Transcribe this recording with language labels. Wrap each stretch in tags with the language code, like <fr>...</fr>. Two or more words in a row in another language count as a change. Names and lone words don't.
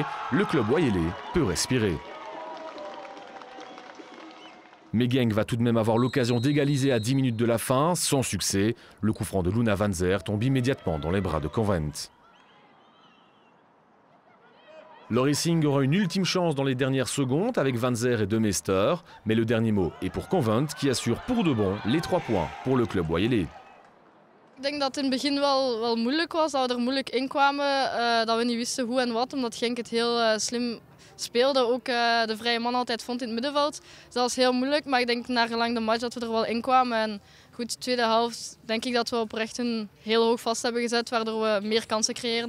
<fr>Le club Wayelais peut respirer. Mais Genk va tout de même avoir l'occasion d'égaliser à 10 minutes de la fin, sans succès. Le coup franc de Luna Van Zer tombe immédiatement dans les bras de Convent. Le Racing aura une ultime chance dans les dernières secondes avec Van Zer et De Meester, mais le dernier mot est pour Convent qui assure pour de bon les 3 points pour le club Wayelais.</fr> <nl>Ik denk dat het in het begin wel moeilijk was, dat we er moeilijk in kwamen, dat we niet wisten hoe en wat, omdat Genk het heel slim speelde. Ook de vrije man altijd vond in het middenveld. Dus dat was heel moeilijk, maar ik denk naar gelang de match dat we er wel in kwamen. En goed, de tweede helft denk ik dat we oprecht een heel hoog vast hebben gezet, waardoor we meer kansen creëren.</nl>